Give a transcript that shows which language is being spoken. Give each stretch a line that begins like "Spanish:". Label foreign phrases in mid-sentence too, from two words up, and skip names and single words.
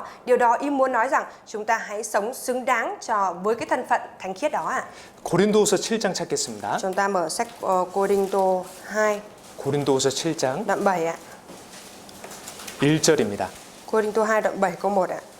Vietnamese: Điều đó ý muốn nói rằng chúng ta hãy sống xứng đáng với cái thân phận thánh khiết đó ạ.
Korean: 고린도후서 7장 찾겠습니다.
Vietnamese: Chúng ta mở sách Cô Đinh Tô 2
Korean: 고린도후서 7장
Vietnamese: đoạn 7 ạ.
Korean: 1절입니다.
Vietnamese: Cô Đinh Tô 2 đoạn 7 câu 1 ạ.